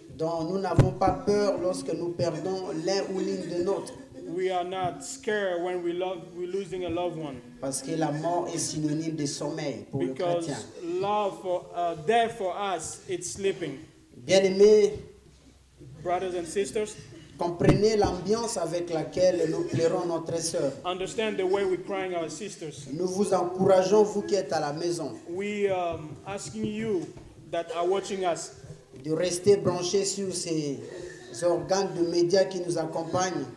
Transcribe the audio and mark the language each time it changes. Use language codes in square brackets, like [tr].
[fr] Donc nous n'avons pas peur lorsque nous perdons l'un ou l'une de nôtres. [en] We are not scared when we're losing a loved one, [fr] Parce que la mort est synonyme de sommeil pour le [en] because [fr] chrétien. [en] death for us, it's sleeping. [fr] Bien-aimés, [en] Brothers and sisters, [fr] Comprenez l'ambiance avec laquelle nous pleurons notre sœur. [en] Understand the way we're crying our sisters. [fr] Nous vous encourageons, vous qui êtes à la maison, [en] We asking you that are watching us [fr] de rester branchés sur ces organes de médias qui nous accompagnent.